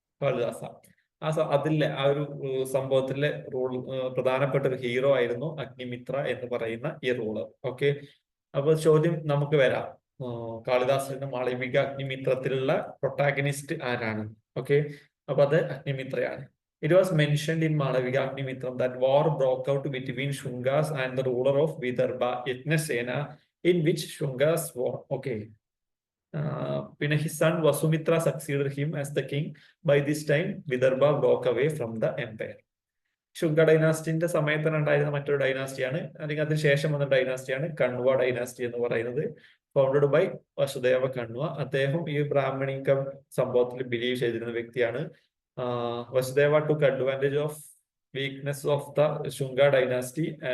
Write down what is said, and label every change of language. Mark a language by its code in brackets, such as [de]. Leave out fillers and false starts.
[ml] കാളിദാസ. അതിലെ ആ ഒരു സംഭവത്തിലെ പ്രധാനപ്പെട്ട ഒരു ഹീറോ ആയിരുന്നു അഗ്നിമിത്ര എന്ന് പറയുന്ന ഈ റൂളർ. ഓക്കെ, അപ്പൊ ചോദ്യം നമുക്ക് വരാം, കാളിദാസന്റെ മാളവിക അഗ്നിമിത്രത്തിലുള്ള പ്രൊട്ടാഗനിസ്റ്റ് ആരാണ്? ഓക്കെ, അപ്പൊ അത് അഗ്നിമിത്രയാണ്. [en] It was mentioned in Malavikagnimitram that war broke out between Shungas and the ruler of Vidarbha, Yajnasena, in which Shungas won. Okay. [ml] പിന്നെ [en] his son Vasumitra succeeded him as the king. By this time, Vidarbha broke away from the empire. [ml] Shunga ഡൈനാസ്റ്റിന്റെ സമയത്ത് ഉണ്ടായിരുന്ന മറ്റൊരു ഡൈനാസ്റ്റിയാണ്, അല്ലെങ്കിൽ അതിന് ശേഷം വന്ന ഡൈനാസ്റ്റിയാണ് Kanva dynasty എന്ന് പറയുന്നത്. [en] founded by [ml] വസുദേവ കണ്വ. അദ്ദേഹം ഈ ബ്രാഹ്മണിക സംഭവത്തിൽ ബിലീവ് ചെയ്തിരുന്ന വ്യക്തിയാണ്. [en] Vasudeva took advantage of weakness of the Shunga dynasty.